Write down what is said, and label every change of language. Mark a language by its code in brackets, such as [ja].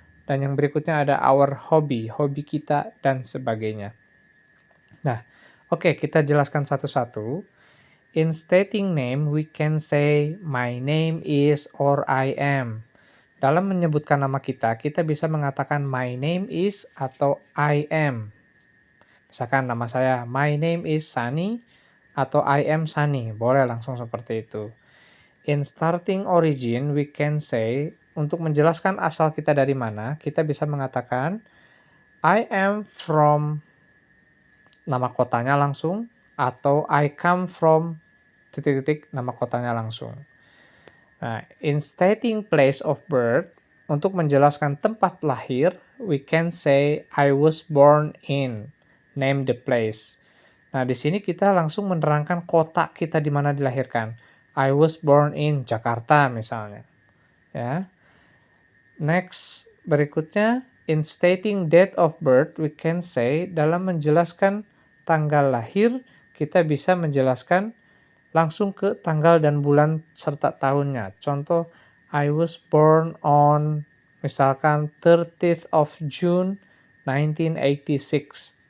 [id] Dan yang berikutnya ada our hobby, hobi kita dan sebagainya. Nah, oke, kita jelaskan satu-satu. [en] In stating name, we can say my name is or I am. [id] Dalam menyebutkan nama kita bisa mengatakan [en] my name is [id] atau [en] I am. [id] Misalkan nama saya, [en] my name is Sunny [id] atau [en] I am Sunny. [id] Boleh langsung seperti itu. [en] In starting origin, we can say, [id] untuk menjelaskan asal kita dari mana, kita bisa mengatakan [en] I am from [id] nama kotanya langsung atau [en] I come from [id] titik-titik nama kotanya langsung. [en] Nah, in stating place of birth, [id] untuk menjelaskan tempat lahir, [en] we can say I was born in, name the place. [id] Nah, di sini kita langsung menerangkan kota kita di mana dilahirkan. [en] I was born in Jakarta misalnya. [id] Ya. [en] Next, [id] berikutnya [en] in stating date of birth, we can say [id] dalam menjelaskan tanggal lahir, kita bisa menjelaskan langsung ke tanggal dan bulan serta tahunnya. [en] Contoh, I was born on misalkan 30th of June 1986.